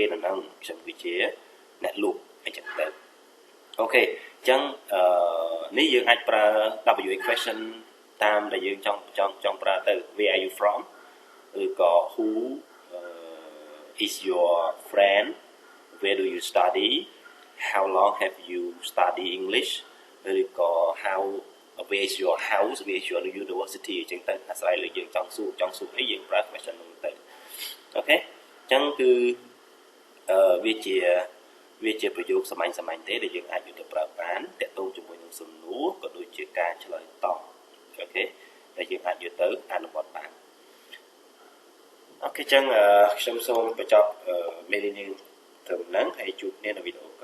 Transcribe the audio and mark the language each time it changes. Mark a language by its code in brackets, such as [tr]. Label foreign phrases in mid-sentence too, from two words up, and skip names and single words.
[km] នៅហ្នឹងខ្ញុំគឺជាអ្នកលក់អីចឹងទៅអូខេអញ្ចឹងនេះយើងអាចប្រើ [en] WH question [km] តាមដែលយើងចង់ប្រើទៅ [en] Where are you from [km] ឬក៏ [en] who is your friend where do you study how long have you studied English [km] ឬក៏ [en] how where is your house where is your university [km] អញ្ចឹងទៅអាស្រ័យលើយើងចង់សួរអីយើងប្រើ question នោះទៅអូខេអញ្ចឹងគឺ វាជាប្រយោគសាមញ្ញទេដែលយើងអាចយកទៅប្រើបានទាក់ទងជាមួយនឹងសំណួរក៏ដូចជាការឆ្លើយតបអូខេដែលយើងអាចយកទៅអនុវត្តបានអូខេអញ្ចឹងខ្ញុំសូមបញ្ចប់មេរៀននេះត្រឹមហ្នឹងហើយជួបគ្នានៅវីដេអូ